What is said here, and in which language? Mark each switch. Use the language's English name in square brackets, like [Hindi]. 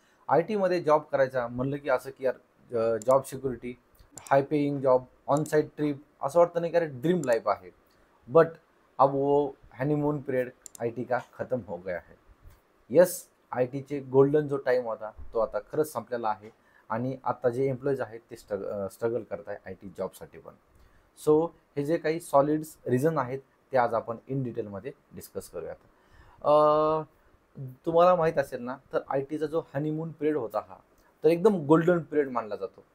[Marathi] I टीमध्ये job करायचा म्हणलं की असं की यार job security, high paying job, on site trip, असं वाटतं नाही की अरे ड्रीम लाइफ आहे. [Hindi] बट अब वो हनीमून पीरियड आईटी का खत्म हो गया है. [Marathi] येस, आय टीचे गोल्डन जो टाईम होता तो आता खरंच संपलेला आहे. आणि आता जे एम्प्लॉईज आहेत ते स्ट्रगल करत आहे आय टी जॉबसाठी पण. सो हे जे काही सॉलिड्स रिझन आहेत ते आज आपण इन डिटेलमध्ये डिस्कस करूयात. अ, तुम्हाला माहीत असेल ना, तर आय टीचा जो हनीमून पिरियड होता हा, तर एकदम गोल्डन पिरियड मानला जातो.